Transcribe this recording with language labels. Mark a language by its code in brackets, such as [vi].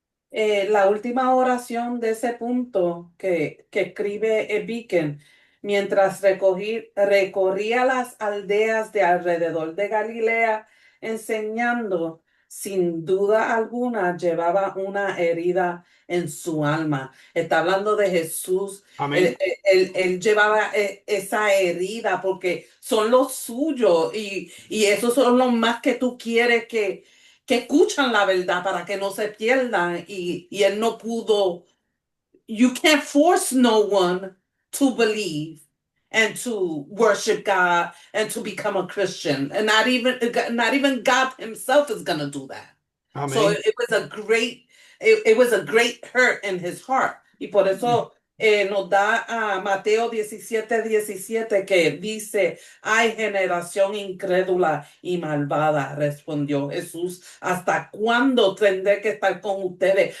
[es] La última oración de ese punto que escribe Beacon, mientras recorría las aldeas de alrededor de Galilea, enseñando, sin duda alguna, llevaba una herida en su alma. Está hablando de Jesús. Amén. Él llevaba esa herida porque son los suyos y esos son los más que tú quieres que escuchan la verdad para que no se pierdan y él no pudo. [en] You can't force no one to believe and to worship God and to become a Christian, and not even God himself is gonna do that. [es] Amén. [en] So it was a great hurt in his heart, [es] y por eso nos da a Mateo 17:17 que dice, ay, generación incrédula y malvada, respondió Jesús, ¿hasta cuándo tendré que estar con ustedes?